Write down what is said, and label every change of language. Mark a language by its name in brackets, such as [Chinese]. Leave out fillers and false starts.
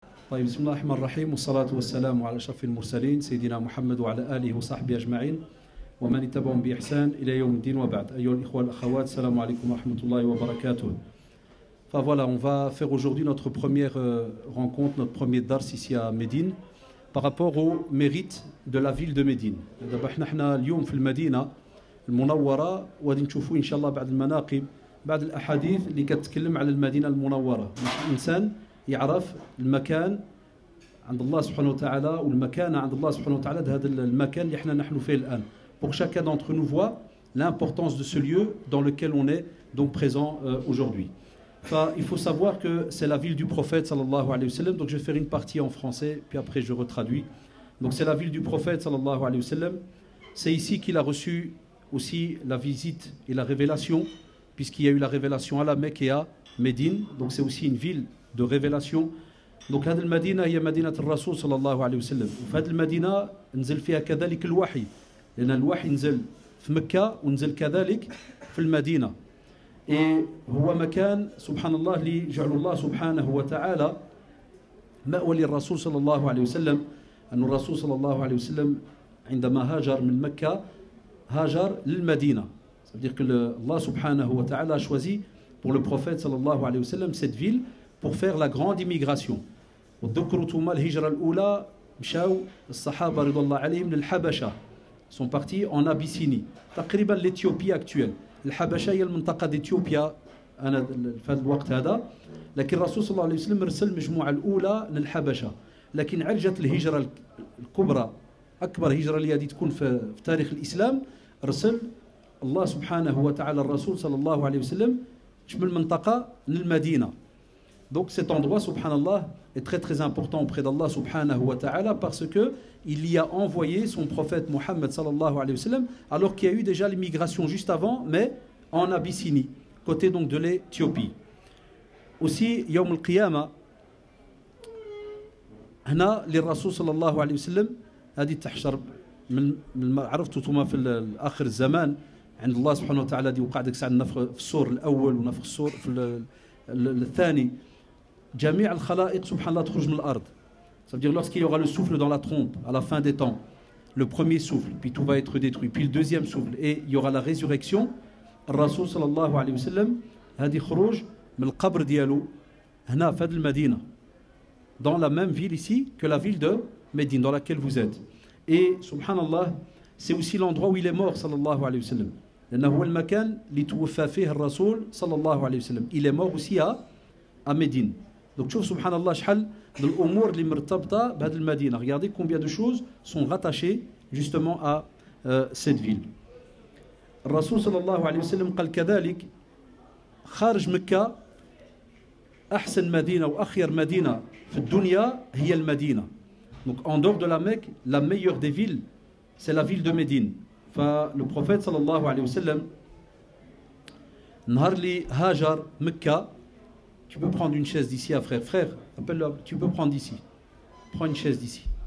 [Arabic] طيب بسم الله الرحمن الرحيم والصلاة والسلام على أشرف المرسلين سيدنا محمد وعلى آله وصحبه أجمعين ومن اتبعهم بإحسان إلى يوم الدين وبعد. أيها الإخوة والأخوات, السلام عليكم ورحمة الله وبركاته. [French] Enfin voilà, on va faire aujourd'hui notre première rencontre, notre premier dars ici à Médine par rapport au mérite de la ville de Médine. [Arabic] دابا حنا اليوم في المدينة المنورة وغادي نشوفوا إن شاء الله بعض المناقب بعض الأحاديث اللي كتكلم على المدينة المنورة باش الإنسان يعرف المكان عند الله سبحانه وتعالى والمكانة عند الله سبحانه وتعالى هذا المكان اللي احنا نحن فيه الآن. [French] Pour chacun d'entre nous voit l'importance de ce lieu dans lequel on est donc présent aujourd'hui. Enfin, il faut savoir que c'est la ville du prophète sallallahu alayhi wa sallam. Donc je vais faire une partie en français puis après je retraduis. Donc c'est la ville du prophète sallallahu alayhi wa sallam. C'est ici qu'il a reçu aussi la visite et la révélation, puisqu'il y a eu la révélation à la Mecque et à Médine. Donc c'est aussi une ville de révélation. [Arabic] Donc هذه المدينة هي مدينة الرسول صلى الله عليه وسلم. وفي هذه المدينة نزل فيها كذلك الوحي، لأن الوحي نزل في مكة ونزل كذلك في المدينة. هو مكان سبحان الله اللي جعل الله سبحانه وتعالى مأوى للرسول صلى الله عليه وسلم. أن الرسول صلى الله عليه وسلم عندما هاجر من مكة هاجر للمدينة. [French] Ça veut dire que Allah subhanahu wa ta'ala a choisi pour le prophète sallallahu alayhi wa sallam cette ville pour faire la grande immigration. [Arabic] وتذكروا ثم الهجرة الأولى مشاو الصحابة رضي الله عليهم للحبشة. [French] Ils sont partis en Abyssinie. تقريبا l'Éthiopie actuelle. [Arabic] الحبشة هي المنطقة d'Éthiopia أنا في هذا الوقت هذا. لكن الرسول صلى الله عليه وسلم رسل المجموعة الأولى للحبشة. لكن عرجت الهجرة الكبرى أكبر هجرة اللي هذه تكون في تاريخ الإسلام رسل الله سبحانه وتعالى الرسول صلى الله عليه وسلم تشمل منطقة للمدينة. [French] Donc cet endroit, subhanallah, est très très important auprès d'Allah subhanahu wa ta'ala parce que il y a envoyé son prophète Mohammed sallallahu alayhi wa sallam alors qu'il y a eu déjà l'immigration juste avant, mais en Abyssinie, côté donc de l'Éthiopie. [Arabic] Aussi, Yawm al-Qiyamah, هنا للرسول صلى الله عليه وسلم هذه تحشر من عرفتوا ثم في آخر الزمان عند الله سبحانه وتعالى دي وقع ديك الساعة النفخ في الصور الأول ونفخ الصور في الثاني. جميع الخلائق سبحان الله تخرج من الأرض. [French] Ça veut dire lorsqu'il y aura le souffle dans la trompe à la fin des temps, le premier souffle, puis tout va être détruit, puis le deuxième souffle, et il y aura la résurrection. [Arabic] الرسول صلى الله عليه وسلم هذه خروج من القبر ديالو هنا في هذه المدينة [French] dans la même ville ici que la ville de Médine dans laquelle vous êtes. Et subhanallah, c'est aussi l'endroit où il est mort sallallahu alayhi wa sallam. [Arabic] لأنه هو المكان اللي توفى فيه الرسول صلى الله عليه وسلم. [French] Il est mort aussi à Médine. [Arabic] Donc شوف سبحان الله شحال من الأمور اللي مرتبطة بهذه المدينة. [French] Regardez combien de choses sont rattachées justement à cette ville. [Arabic] الرسول صلى الله عليه وسلم قال كذلك خارج مكة أحسن مدينة وأخير مدينة في الدنيا هي المدينة. [French] Donc en dehors de la Mecque, la meilleure des villes, c'est la ville de Médine. Enfin, le prophète sallallahu alayhi wa sallam, [Arabic] نهار اللي هاجر مكة, [French] tu peux prendre une chaise d'ici, frère, appelle-le, tu peux prendre d'ici. Prends une chaise d'ici.